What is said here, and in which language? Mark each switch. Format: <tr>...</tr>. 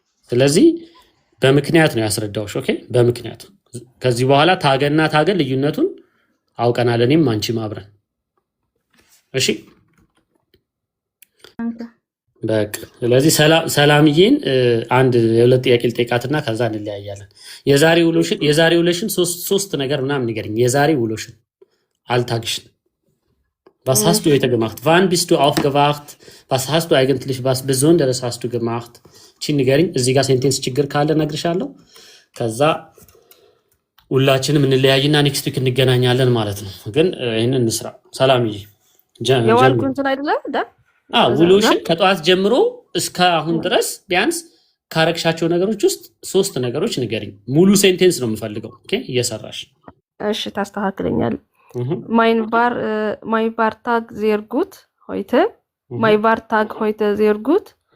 <am>ስለዚህ በምክንያት ነው ያስረዳውሽ። ኦኬ በምክንያት ከዚህ በኋላ ታገና ታገን ልዩነቱን አውቀናል እኔም አንቺም አብረን። እሺ በቃ ስለዚህ ሰላምዬን አንድ የሁለት ጥያቄ ልጠይቃትና ከዛ እንለያያለን። የዛሬ ውሎሽን ሶስት ነገር ምናምን ንገሪኝ። የዛሬ ውሎሽን Alltagschen.</am> <de>Was hast du heute gemacht? Wann bist du aufgewacht? Was hast du eigentlich was Besonderes hast du gemacht?</de> <am>ቺን ንገሪኝ። እዚህ ጋር ሴንቴንስ ችግር ካለ እነግርሻለሁ። ከዛ ሁላችንም እንለያይና ኔክስት ዊክ እንገናኛለን ማለት ነው። ግን ይሄንን እንስራ። ሰላምዬ የዋልኩንትን አይደለ? ውሎሽን ከጠዋት ጀምሮ እስከ አሁን ድረስ ቢያንስ ካረግሻቸው ነገሮች ውስጥ 3 ነገሮች ንገሪኝ። ሙሉ ሴንቴንስ ነው የምፈልገው። ኦኬ እየሰራሽ እሺ ታስተካክለኛል።</am> <de>Mein war Tag sehr gut heute. Mein war Tag heute sehr gut.</de>